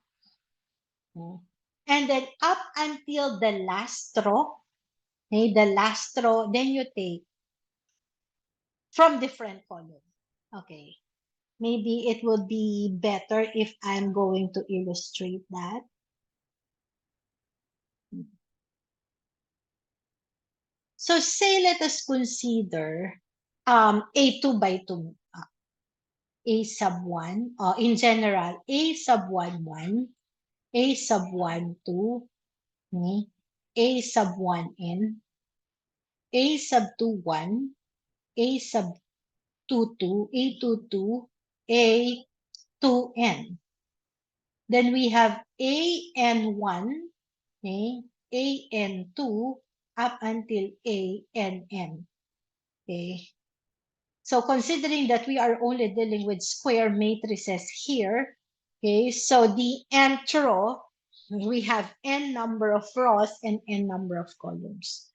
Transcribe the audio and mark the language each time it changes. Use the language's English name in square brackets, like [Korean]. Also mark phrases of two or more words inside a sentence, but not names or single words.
[English] And then up until the last row, okay, the last row, then you take from different columns. Okay, maybe it would be better if I'm going to illustrate that. So say let us consider a 2 by 2, a sub 1, in general, a sub 1, 1, a sub 1, 2, okay, a sub 1, n, a sub 2, 1, a sub 2, 2, a 2, 2, a 2, n. Then we have a n 1, okay, a n 2, up until a n n. Okay. So considering that we are only dealing with square matrices here, okay, so the nth row, we have n number of rows and n number of columns.